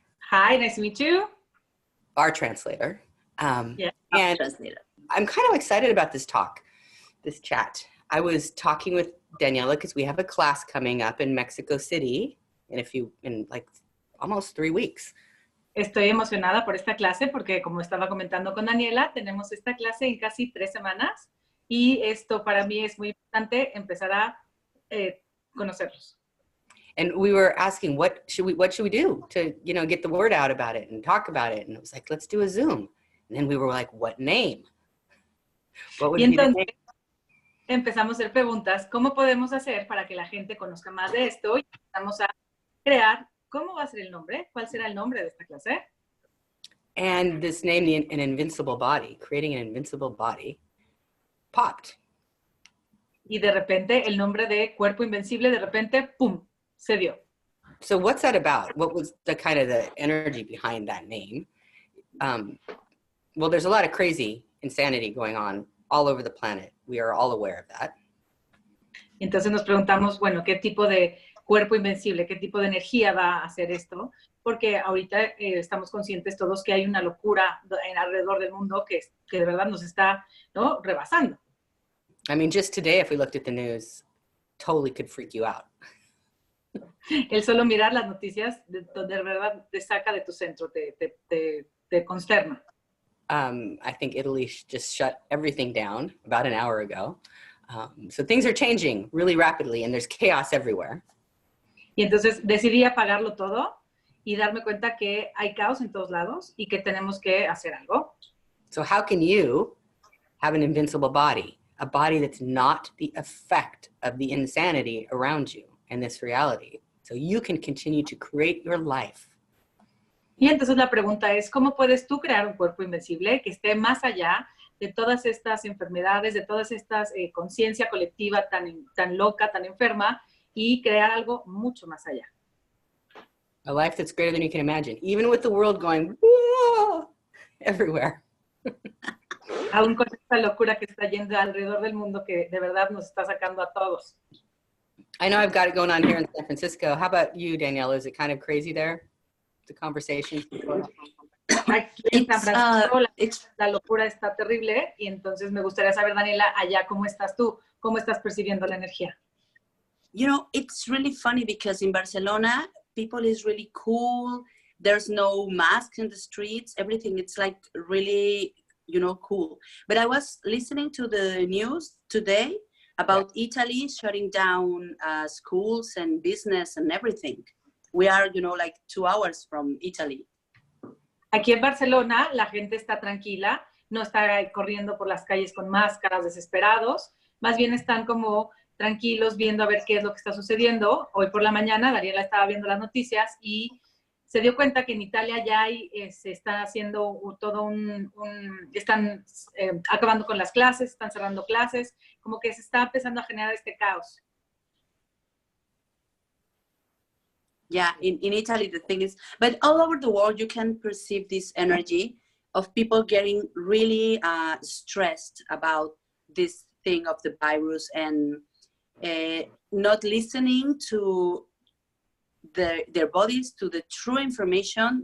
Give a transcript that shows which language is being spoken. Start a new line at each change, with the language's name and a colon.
English: Hi, nice to meet you. Our translator. Yeah, and translator. I'm kind of excited about this talk, this chat. I was talking with Daniela because we have a class coming up in Mexico City in like almost 3 weeks.
Spanish: Estoy emocionada por esta clase porque, como estaba comentando con Daniela, tenemos esta clase en casi 3 semanas y esto para mí es muy importante empezar a conocerlos.
English: And we were asking, what should we do to, get the word out about it and talk about it? And it was like, let's do a Zoom. And then we were like, what name? What would be the name?
Spanish: Empezamos a hacer preguntas, ¿cómo podemos hacer para que la gente conozca más de esto? Y empezamos a crear, ¿cómo va a ser el nombre? ¿Cuál será el nombre de esta clase?
English: And this name, An Invincible Body, creating an invincible body, popped.
Spanish: Y de repente el nombre de Cuerpo Invencible, de repente, ¡pum!, se dio.
English: So what's that about? What was the kind of the energy behind that name? Well, there's a lot of crazy insanity going on all over the planet. We are all aware of that.
Spanish: Entonces nos preguntamos, bueno, ¿qué tipo de cuerpo invencible, qué tipo de energía va a hacer esto? Porque ahorita estamos conscientes todos que hay una locura alrededor del mundo que de verdad nos está, ¿no?, rebasando.
English: I mean, just today, if we looked at the news, totally could freak you out.
Spanish: El solo mirar las noticias de verdad te saca de tu centro, te consterna.
English: I think Italy just shut everything down about an hour ago. So things are changing really rapidly and there's chaos everywhere.
Spanish: Y entonces decidí apagarlo todo y darme cuenta que hay caos en todos lados y que tenemos que hacer algo.
English: So how can you have an invincible body? A body that's not the effect of the insanity around you and this reality. So you can continue to create your life.
Spanish: Y entonces la pregunta es, ¿cómo puedes tú crear un cuerpo invencible que esté más allá de todas estas enfermedades, de todas estas conciencia colectiva tan loca, tan enferma, y crear algo mucho más allá?
English: A life that's greater than you can imagine, even with the world going, whoa, everywhere.
Spanish: Aún con esta locura que está yendo alrededor del mundo que de verdad nos está sacando a todos.
English: I know I've got it going on here in San Francisco. How about you, Daniela? Is it kind of crazy there? The conversations before?
Spanish: Aquí en San Francisco la locura está terrible y entonces me gustaría saber, Daniela, allá cómo estás tú, cómo estás percibiendo la energía.
English: You know, it's really funny because in Barcelona, people is really cool. There's no masks in the streets. Everything, it's like really, cool. But I was listening to the news today about Italy shutting down schools and business and everything. We are, like 2 hours from Italy.
Spanish: Aquí en Barcelona la gente está tranquila, no está corriendo por las calles con máscaras desesperados, más bien están como tranquilos viendo a ver qué es lo que está sucediendo. Hoy por la mañana Daniela estaba viendo las noticias y se dio cuenta que en Italia ya se está haciendo todo están acabando con las clases, están cerrando clases, como que se está empezando a generar este caos.
English: Yeah, in Italy, the thing is, but all over the world, you can perceive this energy of people getting really stressed about this thing of the virus and not listening to their bodies, to the true information.